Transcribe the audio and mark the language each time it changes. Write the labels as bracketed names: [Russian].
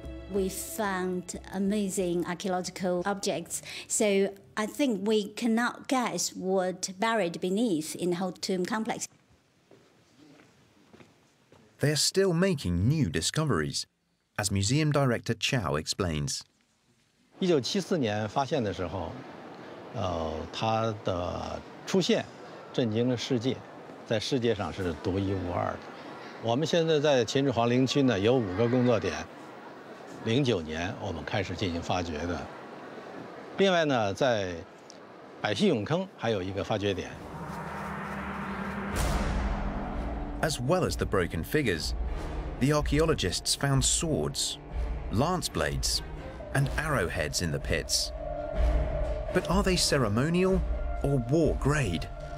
[English] We found amazing archaeological objects, so I think we cannot guess what buried beneath in the whole tomb complex. They are still making new discoveries, as Museum Director Chow explains. [Chinese] 1974年发现的时候，它的出现震惊了世界，在世界上是独一无二的。我们现在在秦始皇陵区呢有5个工作点，09年我们开始进行发掘的。另外呢，在百戏俑坑还有一个发掘点。 [English] As well as the broken figures, the archaeologists found swords, lance blades, and arrowheads in the pits. But are they ceremonial or war grade?